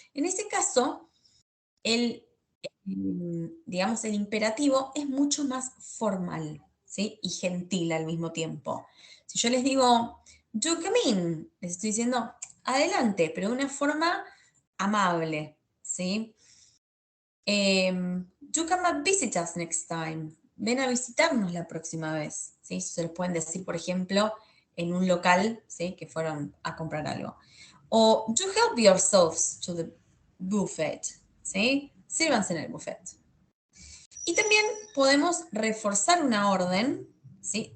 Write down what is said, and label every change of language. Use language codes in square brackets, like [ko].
[es] En ese caso, digamos, el imperativo es mucho más formal, ¿sí? Y gentil al mismo tiempo. Si yo les digo, [en] do come in, [es] les estoy diciendo, adelante, pero de una forma amable, ¿sí? [en] Do come and visit us next time. [es] Ven a visitarnos la próxima vez, ¿sí? Se los pueden decir, por ejemplo, en un local, ¿sí? Que fueron a comprar algo. O [en] do help yourselves to the buffet, [es] ¿sí? Sírvanse en el buffet. Y también podemos reforzar una orden, ¿sí?